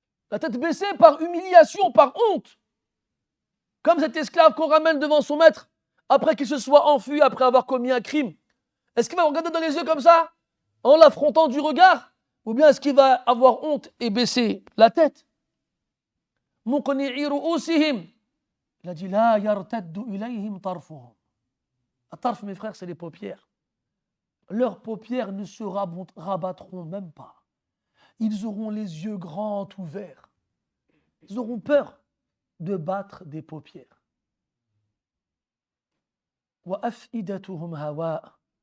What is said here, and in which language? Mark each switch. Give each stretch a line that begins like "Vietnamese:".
French: La tête baissée par humiliation, par honte. Comme cet esclave qu'on ramène devant son maître après qu'il se soit enfui, après avoir commis un crime. Est-ce qu'il va regarder dans les yeux comme ça, en l'affrontant du regard, ou bien est-ce qu'il va avoir honte et baisser la tête?
Arabic: مقنعي رؤوسهم.
French: Il a dit
Arabic: لا يرتد إليهم طرفهم.
French: La tarf, mes frères, c'est les paupières. Leurs paupières ne se rabattront même pas. Ils auront les yeux grands ouverts. Ils auront peur de battre des paupières.
Arabic: وَأَفْئِدَتُهُمْ هَوَاء.